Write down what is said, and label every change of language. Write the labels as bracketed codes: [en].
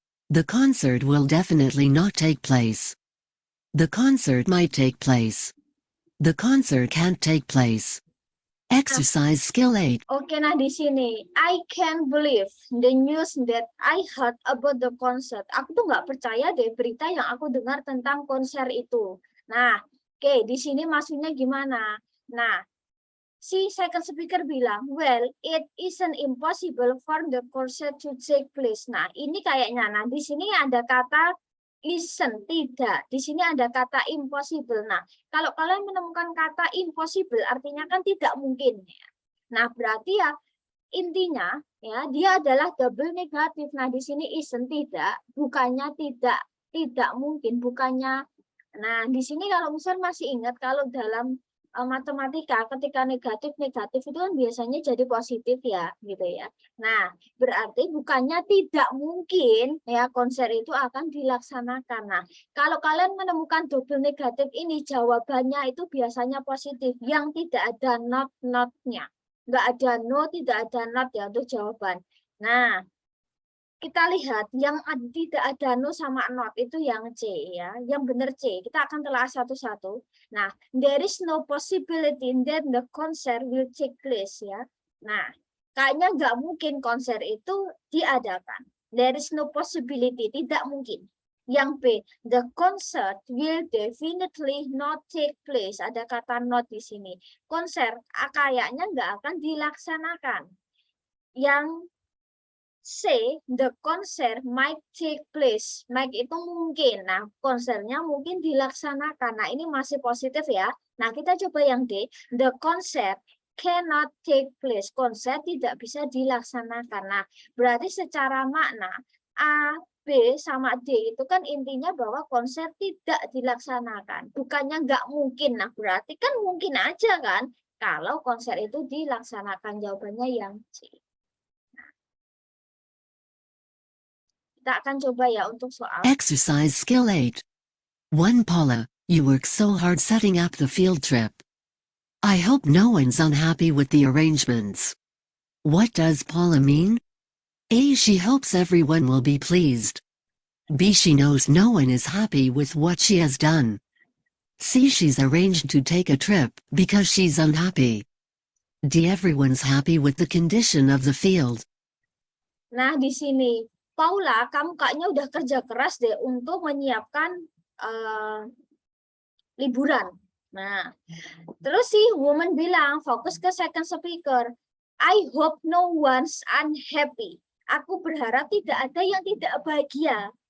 [en] The concert will definitely not take place. The concert might take place. The concert can't take place. Exercise skill 8. [id] Oke, nah di sini, [en] I can't believe the news that I heard about the concert. [id] Aku tuh nggak percaya deh berita yang aku dengar tentang konser itu. Nah, oke, di sini maksudnya gimana? Nah, si second speaker bilang, [en] well, it isn't impossible for the concert to take place. [id] Nah, ini kayaknya, nah di sini ada kata isn't, tidak. Di sini ada kata impossible. Nah, kalau kalian menemukan kata impossible, artinya kan tidak mungkin. Nah, berarti ya intinya ya dia adalah double negatif. Nah, di sini isn't, tidak, bukannya tidak mungkin, bukannya. Nah, di sini kalau misalnya masih ingat kalau dalam matematika ketika negatif itu kan biasanya jadi positif ya gitu ya. Nah, berarti bukannya tidak mungkin ya konser itu akan dilaksanakan. Nah, kalau kalian menemukan double negatif ini jawabannya itu biasanya positif yang tidak ada not-nya. Nggak ada no, tidak ada not ya untuk jawaban. Nah, kita lihat yang tidak ada no sama not itu yang C ya, yang benar C. Kita akan telah satu-satu. [en] Nah, there is no possibility that the concert will take place ya. [id] Nah, kayaknya nggak mungkin konser itu diadakan. [en] There is no possibility, [id] tidak mungkin. Yang B, [en] the concert will definitely not take place. [id] Ada kata not di sini. Konser kayaknya nggak akan dilaksanakan. Yang C, [en] the concert might take place. [id] Might itu mungkin. Nah, konsernya mungkin dilaksanakan. Nah, ini masih positif ya. Nah, kita coba yang D. [en] The concert cannot take place. [id] Konser tidak bisa dilaksanakan. Nah, berarti secara makna A, B, sama D itu kan intinya bahwa konser tidak dilaksanakan. Bukannya nggak mungkin. Nah, berarti kan mungkin aja kan kalau konser itu dilaksanakan. Jawabannya yang C. Kita akan coba ya untuk soal. [en] Exercise skill 8. 1. Paula, you work so hard setting up the field trip. I hope no one's unhappy with the arrangements. What does Paula mean? A. She hopes everyone will be pleased. B. She knows no one is happy with what she has done. C. She's arranged to take a trip because she's unhappy. D. Everyone's happy with the condition of the field. [id] Nah, di sini, Paula, kamu kayaknya udah kerja keras deh untuk menyiapkan liburan. Nah, terus si woman bilang, fokus ke second speaker. [en] I hope no one's unhappy. [id] Aku berharap tidak ada yang tidak bahagia.